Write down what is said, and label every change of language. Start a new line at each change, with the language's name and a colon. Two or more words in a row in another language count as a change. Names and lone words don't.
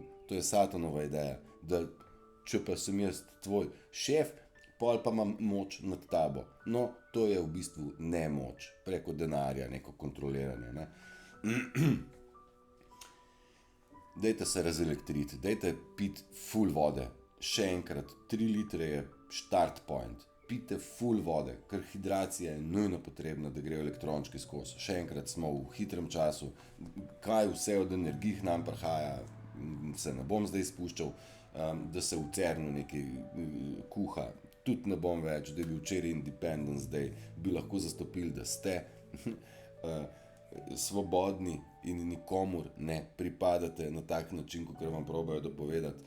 Slovenian: To je satanova ideja, da če pa sem jaz tvoj šef, pol pa imam moč nad tabo. No, to je v bistvu nemoč, preko denarja, neko kontroliranje, ne. Dajte se razelektriti, dajte piti ful vode. Še enkrat, 3 litre je
English: start point.
Slovenian: Pite ful vode, ker hidracija je nujno potrebna, da grejo elektrončki skozi. Še enkrat smo v hitrem času. Kaj vse od energij nam prihaja, se ne bom zdaj spuščal, da se v Cernu nekaj kuha. Tudi ne bom več, da je bil včeraj Independence Day, bi lahko zastopili, da ste svobodni in nikomur ne pripadate na tak način, kot vam probajo dopovedati.